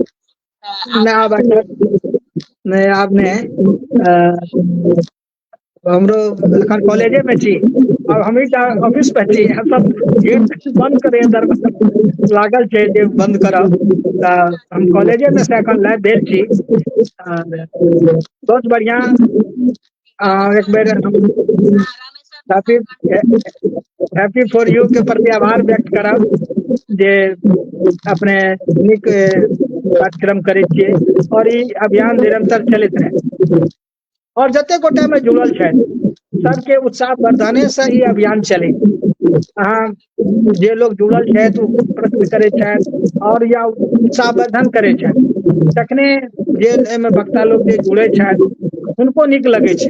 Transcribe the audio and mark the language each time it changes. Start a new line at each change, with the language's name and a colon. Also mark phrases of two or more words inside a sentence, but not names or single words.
Maithili: नहीं अब नहीं आपने हमरो अखन कॉलेजे में छी, अब हम ऑफिस पे छी, सब गेट बंद करे दरवाजा लागल छै जे बंद करब, हम कॉलेजे में से अखन लाइव भेल छी। बहुत बढ़िया एक बेर हैप्पी फॉर यू के प्रति आभार व्यक्त करब जे अपने नीक कार्यक्रम करै छियै और ई अभियान निरंतर चलैत रहे और जते गोटा में जुड़ल छथि सबके उत्साह वर्धने से ई अभियान चले। अहाँ जे लोग जुड़ल छथि ओ प्रश्न करै छथि और या उत्साहवर्धन करै छथि तखने जे एहिमे वक्ता लोग जे जुड़े छथि हुनको नीक लगे छै।